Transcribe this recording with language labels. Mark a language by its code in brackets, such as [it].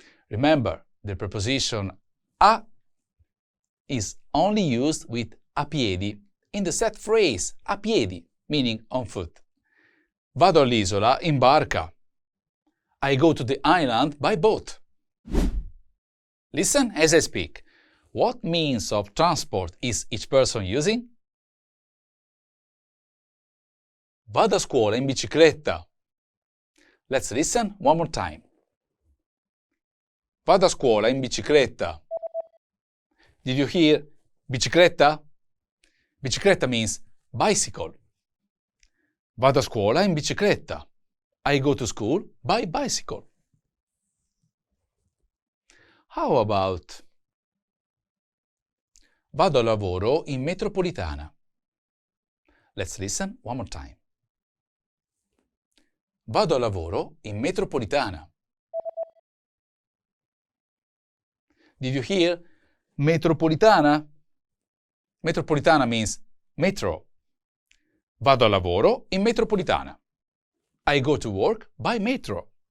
[en] Remember, the preposition a is only used with [it] a piedi [en] in the set phrase a piedi, meaning on foot. [it] Vado all'isola in barca. [en] I go to the island by boat. Listen as I speak. What means of transport is each person using? [it] Vado a scuola in bicicletta. [en] Let's listen one more time. [it] Vado a scuola in bicicletta. [en] Did you hear bicicletta? Bicicletta means bicycle. [it] Vado a scuola in bicicletta. [en] I go to school by bicycle. How about [it] vado al lavoro in metropolitana? [en] Let's listen one more time. [it] Vado al lavoro in metropolitana. [en] Did you hear metropolitana? Metropolitana means metro. [it] Vado al lavoro in metropolitana. [en] I go to work by metro.